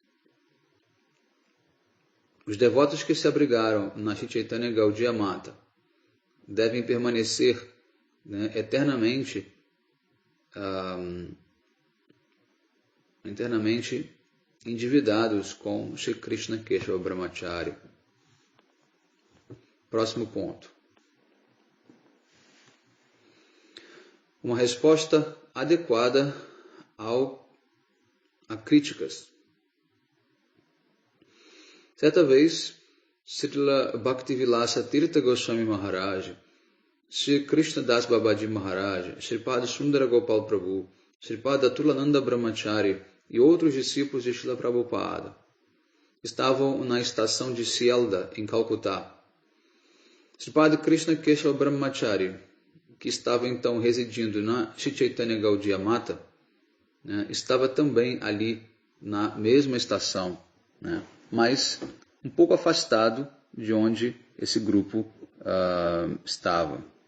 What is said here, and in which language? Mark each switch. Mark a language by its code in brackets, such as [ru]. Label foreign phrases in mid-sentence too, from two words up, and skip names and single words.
[pt] Os devotos que se abrigaram na Shri Chaitanya Gaudiya Mata devem permanecer, né, eternamente endividados com Shri Krishna Keshava Brahmachari. Próximo ponto. uma resposta adequada a críticas. Certa vez, Srila Bhaktivilasa Tirtha Goswami Maharaj, Sri Krishna Das Babaji Maharaj, Sripada Sundara Gopal Prabhu, Sripada Tulananda Brahmachari e outros discípulos de Srila Prabhupada estavam na estação de Sialda, em Calcutá. Sripada Krishna Keshava Brahmachari, que estava então residindo na Shri Chaitanya Gaudiya Mata, estava também ali na mesma estação, mas um pouco afastado de onde esse grupo estava.